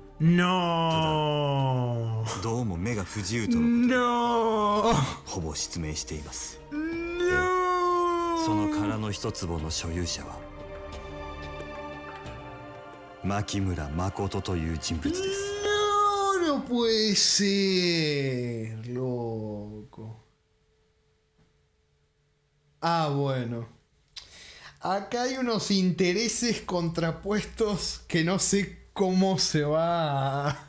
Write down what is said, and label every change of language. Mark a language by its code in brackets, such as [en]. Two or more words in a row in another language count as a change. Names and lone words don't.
[es] No. [ja] どうも目が不自由との [es] No. [ja] ほぼ失明しています。 [es] No. [ja] その殻の一坪の所有者は牧村誠という人物です。 [es] No, no puede ser, loco. Ah, bueno. Acá hay unos intereses contrapuestos que no sé cómo se va.